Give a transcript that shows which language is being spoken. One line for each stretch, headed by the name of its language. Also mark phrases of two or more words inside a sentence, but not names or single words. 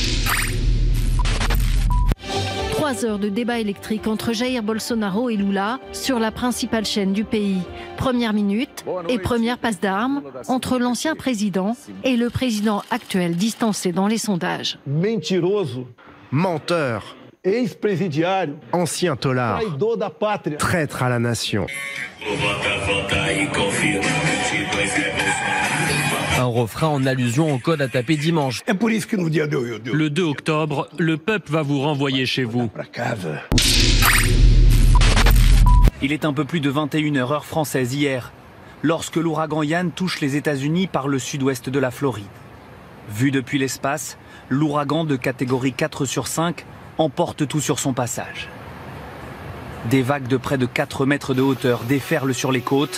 French: 3 heures de débat électrique entre Jair Bolsonaro et Lula sur la principale chaîne du pays. Première minute et première passe d'armes entre l'ancien président et le président actuel distancé dans les sondages.
Portuguese: Mentiroso,
French: menteur,
Portuguese: ex-presidiário,
French: ancien tolard,
Portuguese: traidor da pátria.
French: traître à la nation. Un refrain en allusion au code à taper dimanche.
Portuguese: É por isso que no dia
French: Le 2 octobre, le peuple va vous renvoyer chez vous.
Portuguese: pra casa.
French: Il est un peu plus de 21h heure française hier, lorsque l'ouragan Yann touche les États-Unis par le sud-ouest de la Floride. Vu depuis l'espace, l'ouragan de catégorie 4 sur 5 emporte tout sur son passage. Des vagues de près de 4 mètres de hauteur déferlent sur les côtes.